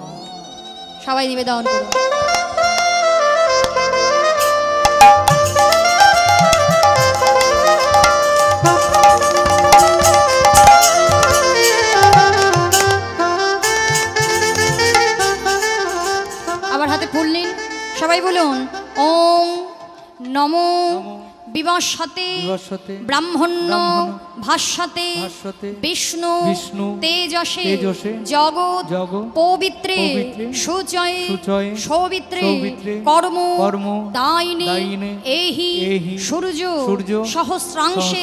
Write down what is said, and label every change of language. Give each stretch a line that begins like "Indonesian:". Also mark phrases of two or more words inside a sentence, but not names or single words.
Bangla: সবাই নিবেদন করুন। আবার হাতে ফুল নিন, সবাই বলুন
Sanskrit: ওং নমো নমো বিবস্বতে বিবস্বতে ব্রাহ্মণ্য ব্রাহ্মণ্য ভাস্বতে ভাস্বতে বিষ্ণু বিষ্ণু তেজসে তেজসে জগৎ জগৎ পবিত্রে পবিত্রে সুচয়ে সুচয়ে সৌবিত্রে সৌবিত্রে কর্ম কর্ম দায়িনী দায়িনী এহি এহি সূর্য সূর্য সহস্রাংশে